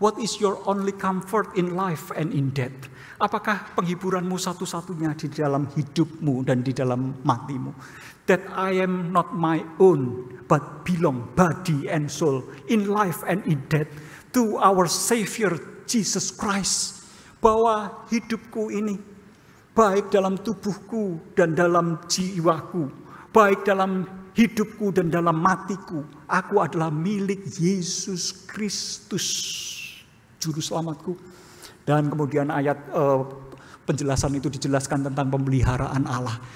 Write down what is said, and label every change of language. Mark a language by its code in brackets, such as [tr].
[en] What is your only comfort in life and in death? [id] Apakah penghiburanmu satu-satunya di dalam hidupmu dan di dalam matimu? [en] That I am not my own, but belong body and soul in life and in death to our Savior Jesus Christ. [id] Bahwa hidupku ini, baik dalam tubuhku dan dalam jiwaku, baik dalam hidupku dan dalam matiku, aku adalah milik Yesus Kristus, Juru Selamatku. Dan kemudian ayat penjelasan itu dijelaskan tentang pemeliharaan Allah.